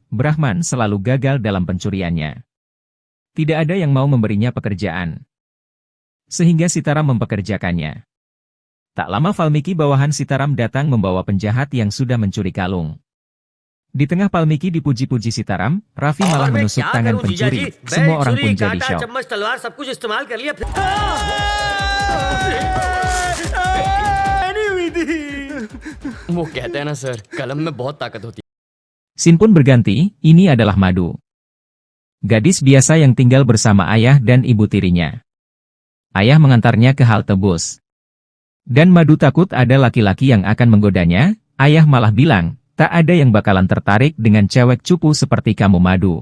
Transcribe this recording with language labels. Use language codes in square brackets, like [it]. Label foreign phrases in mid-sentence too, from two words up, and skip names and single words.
[id] Brahman selalu gagal dalam pencuriannya. Tidak ada yang mau memberinya pekerjaan. Sehingga Sitaram mempekerjakannya. Tak lama Valmiki bawahan Sitaram datang membawa penjahat yang sudah mencuri kalung. Di tengah Valmiki dipuji-puji Sitaram, Raffi malah menusuk tangan pencuri. Semua orang pun jadi shock. [hi] वो कहते हैं ना सर, कलम में बहुत ताकत होती है. [id] Scene pun berganti, ini adalah Madu. Gadis biasa yang tinggal bersama ayah dan ibu tirinya. Ayah mengantarnya ke halte bus. Dan Madu takut ada laki-laki yang akan menggodanya, ayah malah bilang, tak ada yang bakalan tertarik dengan cewek cupu seperti kamu Madu.